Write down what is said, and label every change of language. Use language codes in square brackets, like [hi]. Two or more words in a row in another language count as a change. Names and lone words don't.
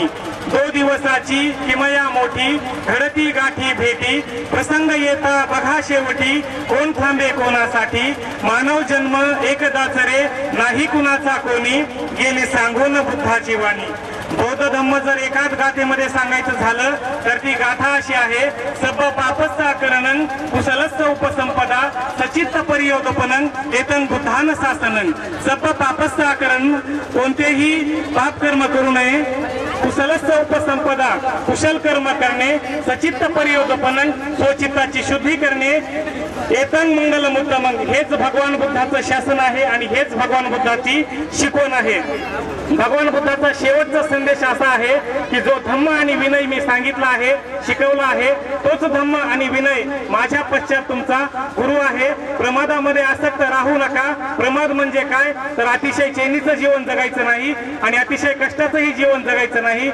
[mr] दो दिवसाची किमया मोठी घडती गाठी भेटी, प्रसंग येता बघा शेवटी कोण थांबे कोणासाठी, मानव जन्म एकदाच रे नाही कुणाचा कोणी, गेली सांगून बुद्धाची वाणी. बौद्ध धम्म जर एकाच गाथेमध्ये सांगायचं झालं तर ती गाथा अशी आहे. [pi] सब पापस्सा करणं कुशलस्स उपसंपदा, सचित्त परियोगपनं एतं बुद्धान शासनं. सब पापस्सा करण [mr] कोणतेही पाप कर्म करू नये, [pi] कुशलस्स उपसंपदा [mr] कुशल कर्म करणे, [pi] सचित्त परियोगपनं [mr] स्वचित्ताची शुद्धी करणे, [pi] एतं मंगलम उत्तमं. [mr] हेच भगवान बुद्धाचं शासन आहे आणि हेच भगवान बुद्धाची शिकवण आहे. भगवान बुद्धाचा शेवटचा संदेश असा आहे की जो धम्म आणि विनय मी सांगितला आहे शिकवला आहे तोच धम्म आणि विनय माझ्या पश्चात तुमचा गुरु आहे. प्रमादामध्ये आसक्त राहू नका. प्रमाद म्हणजे काय तर अतिशय चैनीचं जीवन जगायचं नाही आणि अतिशय कष्टाचंही जीवन जगायचं नाही.